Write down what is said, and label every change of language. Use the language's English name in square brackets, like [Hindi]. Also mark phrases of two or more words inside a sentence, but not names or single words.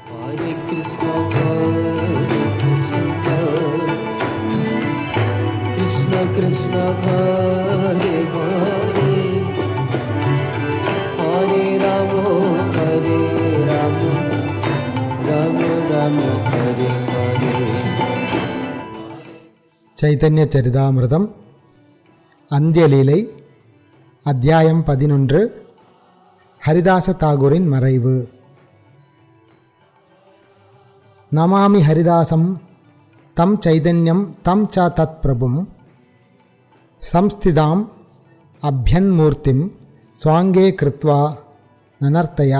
[Sanskrit] Krishna Hare Hare Hare Rama Hare Rama Rama Rama Hare Hare. [Tamil] சைதன்ய சரிதாமிர்தம் அந்தியலீலை அத்தியாயம் 11. ஹரிதாச தாகூரின் மறைவு. [Sanskrit] नमामि हरिदासं तं चैतन्यं तं च तत् प्रभुम् संस्थिताम् अप्यन्मूर्तिम् स्वाङ्के कृत्वा ननर्तया.